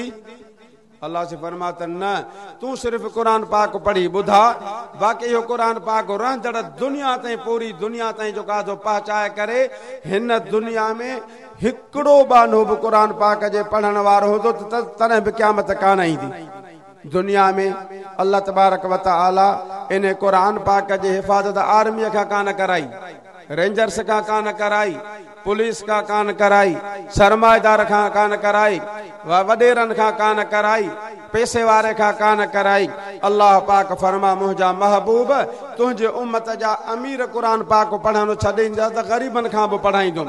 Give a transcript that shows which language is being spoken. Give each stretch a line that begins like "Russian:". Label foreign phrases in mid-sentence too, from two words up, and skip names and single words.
Sindhi: अल्लाह से फरमा त न, तूं सिर्फ़ क़ुरान पाक पढ़ी ॿुधा, बाक़ी इहो क़ुरान पाक रहंदड़ दुनिया ताईं, पूरी दुनिया ताईं जो कादो पहुचाए करे हिन दुनिया में हिकिड़ो बानो बि क़ुरान पाक जे पढ़ण वारो हूंदो त तॾहिं बि क़यामत कान ईंदी। दुनिया में अल्लाह
Arabic: تبارك وتعالى
Sindhi: इन क़ुरान पाक जी हिफ़ाज़त आर्मीअ खां कान कराई, रेंजर्स खां कान कराई, पुलिस खां कान कराई, सरमाएदार खां कान कराई, वॾेरनि खां कान कराई, पैसे वारे खां कान कराई। अल्लाह पाक फरमा, मुंहिंजा महबूब तुंहिंजे उम्मत जा अमीर क़ुरान पाक पढ़णु छॾींदा त ग़रीबनि खां बि पढ़ाईंदुमि।